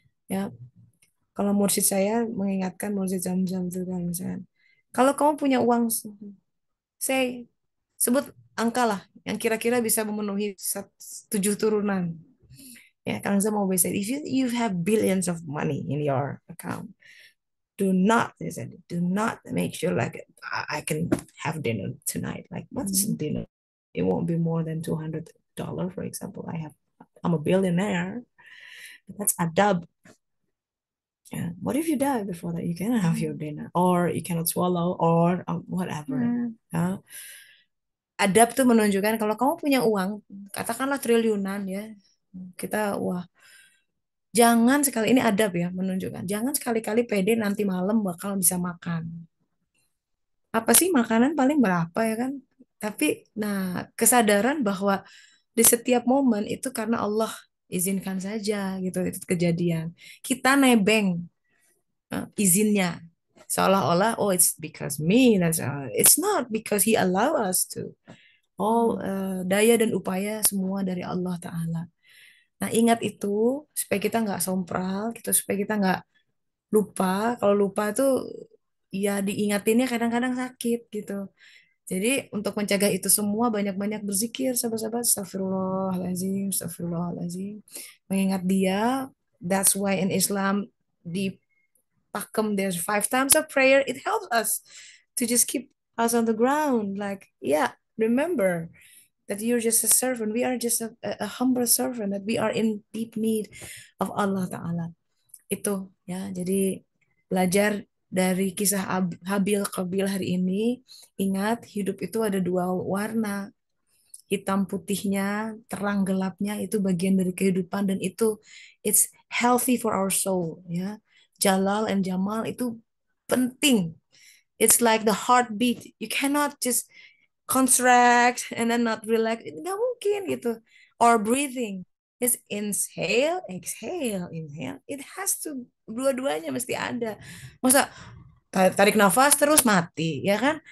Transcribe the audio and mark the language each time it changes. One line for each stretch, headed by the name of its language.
Indonesian: Ya, kalau mursyid saya mengingatkan mursyid Zamzam itu kan, misalnya, kalau kamu punya uang, sebut angka lah yang kira-kira bisa memenuhi 7 turunan.
English: Ya, Kang Zam always said, if you have billions of money in your account, do not make sure like I can have dinner tonight. Like, what's dinner? It won't be more than $200, for example. I'm a billionaire. That's adab. Yeah. What if you die before that? You cannot have your dinner, or you cannot swallow, or whatever.
Indonesian: Adab tuh menunjukkan kalau kamu punya uang, katakanlah triliunan ya, kita jangan sekali, ini adab ya, menunjukkan jangan sekali-kali pede nanti malam bakal bisa makan. Apa sih makanan paling berapa ya kan? Tapi nah, kesadaran bahwa di setiap momen itu karena Allah izinkan saja gitu itu kejadian. Kita nebeng izinnya seolah-olah
English: it's because me, it's not, because he allow us to.
Indonesian: Daya dan upaya semua dari Allah Ta'ala. Nah, ingat itu supaya kita nggak sompral gitu, supaya kita nggak lupa. Kalau lupa tuh ya diingatinnya kadang-kadang sakit gitu. Jadi untuk mencegah itu semua, banyak-banyak berzikir, sahabat-sahabat. Astagfirullahaladzim, astagfirullahaladzim. Mengingat dia.
English: That's why in Islam
Indonesian: di pakem
English: there's 5 times of prayer. It helps us to just keep us on the ground. Like, yeah, remember that you're just a servant. We are just a humble servant. That we are in deep need of Allah Ta'ala.
Indonesian: Itu ya. Jadi belajar dari kisah Habil Qabil hari ini, ingat hidup itu ada 2 warna. Hitam putihnya, terang gelapnya itu bagian dari kehidupan, dan itu
English: it's healthy for our soul
Indonesian: ya.
English: Jalal and Jamal
Indonesian: itu penting.
English: It's like the heartbeat. You cannot just contract and then not relax.
Indonesian: Nggak mungkin gitu.
English: Or breathing. It's inhale, exhale, inhale. It has to,
Indonesian: dua-duanya mesti ada. Masa tarik nafas terus mati, ya kan?